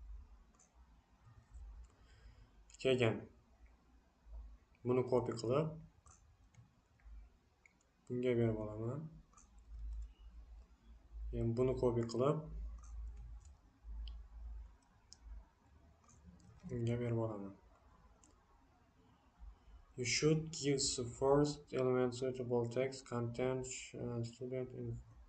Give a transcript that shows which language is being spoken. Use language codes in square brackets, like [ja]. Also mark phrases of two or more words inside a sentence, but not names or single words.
[uz] Keyin buni copy qilib bunga berib olaman. Keyin buni copy qilib bunga berib olaman. [en] You should give the first element suitable text content student info.